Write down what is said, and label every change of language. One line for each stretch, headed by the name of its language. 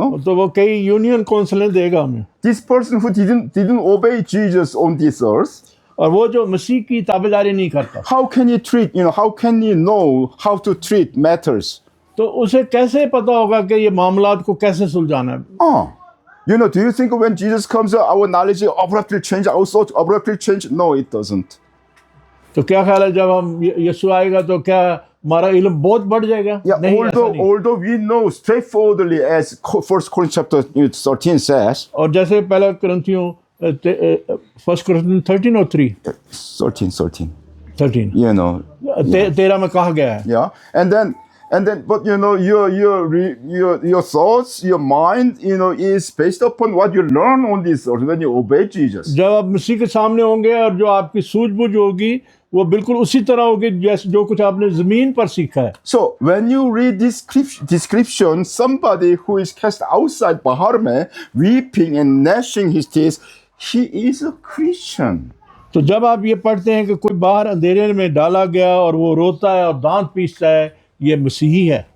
Hindi: तो वो कई यूनियन काउंसिलें देगा हमें।
English: This person who didn't obey Jesus on this earth,
Hindi: और वो जो मसीह की ताबेदारी नहीं करता,
English: how can he know how to treat matters?
Hindi: तो उसे कैसे पता होगा कि ये मामलात को कैसे सुलझाना है?
English: Do you think when Jesus comes, our knowledge abruptly change, our thoughts abruptly change? No, it doesn't.
Hindi: तो क्या ख्याल है जब हम यीशु आएगा तो क्या हमारा इल्म बहुत बढ़ जाएगा?
English: Yeah,
Hindi: नहीं, ऐसा नहीं।
English: although we know straightforwardly, as 1 Corinthians chapter 13 says.
Hindi: और जैसे पहला कुरिन्थियों 1 Corinthians 13 और 3 13. 13 13 में कहा गया है।
English: Yeah, and then And then, but you know, your thoughts, your mind, you know, is based upon what you learn on this earth when you obey Jesus.
Hindi: जब आप मसीह के सामने होंगे और जो आपकी सूझबूझ होगी वो बिल्कुल उसी तरह होगी जैसे जो कुछ आपने ज़मीन पर सीखा है.
English: So when you read this description, somebody who is cast outside
Hindi: bahar mein,
English: weeping and gnashing his teeth, he is a Christian.
Hindi: तो जब आप ये पढ़ते हैं कि कोई बाहर अंधेरे में डाला गया और वो रोता है और दांत पीसता है, ये मसीही है.